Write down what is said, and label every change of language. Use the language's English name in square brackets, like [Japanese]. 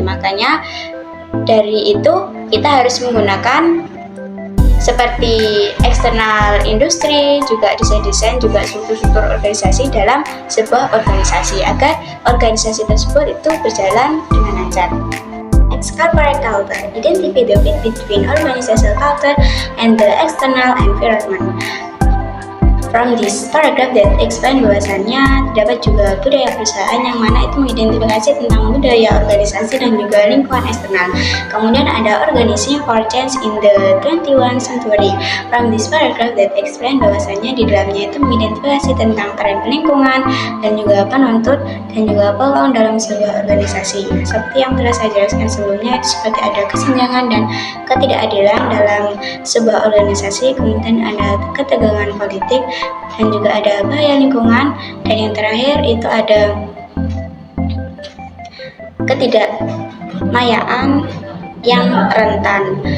[Indonesian] Makanya dari itu kita harus menggunakan seperti eksternal industri, juga desain-desain, juga struktur-struktur organisasi dalam sebuah organisasi agar organisasi tersebut itu berjalan dengan lancar. [English] Next, corporate culture. Identify the fit between organizational culture and the external environment. From this paragraph that explain [Indonesian] bahwasannya terdapat juga budaya perusahaan yang mana itu mengidentifikasi tentang budaya organisasi dan juga lingkungan eksternal. Kemudian ada [English] organizing for change in the 21st century. From this paragraph that explain [Indonesian] bahwasannya di dalamnya itu mengidentifikasi tentang tren lingkungan dan juga penuntut dan juga peluang dalam sebuah organisasi. Seperti yang telah saya jelaskan sebelumnya, seperti ada kesenjangan dan ketidakadilan dalam sebuah organisasi, kemudian ada ketegangan politik, dan juga ada bahaya lingkungan, dan yang terakhir itu ada ketidakmayaan yang rentan.